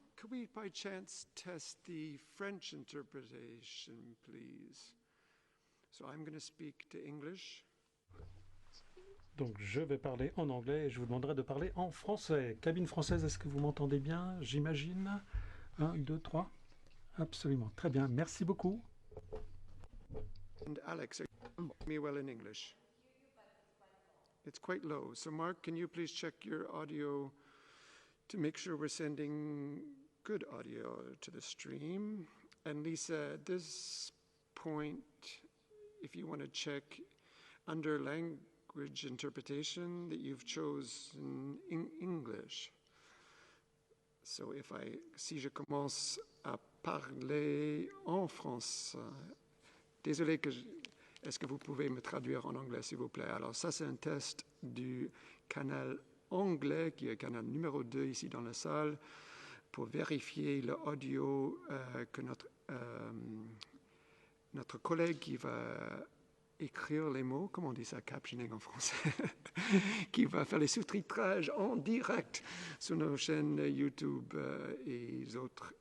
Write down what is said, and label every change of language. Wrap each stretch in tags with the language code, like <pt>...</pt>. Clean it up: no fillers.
<en>Could we by chance test the French interpretation, please? So I'm going to speak to English.</en> <fr>Donc je vais parler en anglais et je vous demanderai de parler en français. Cabine française, est-ce que vous m'entendez bien? J'imagine. 1, 2, 3. Absolument. Très bien. Merci beaucoup.</fr> <en>And Alex, are you hearing me well in English? It's quite low. So Mark, can you please check your audio to make sure we're sending good audio to the stream? And Lisa, at this point, if you want to check under language interpretation that you've chosen in English.</en> <fr>So si je commence à parler en France, désolé est-ce que vous pouvez me traduire en anglais s'il vous plaît? Alors ça c'est un test du canal anglais qui est le canal numéro 2 ici dans la salle pour vérifier l'audio que notre collègue qui va écrire les mots, comment on dit ça, captioning en français, qui va faire les sous-titrages en direct sur nos chaînes YouTube et les autres.</fr>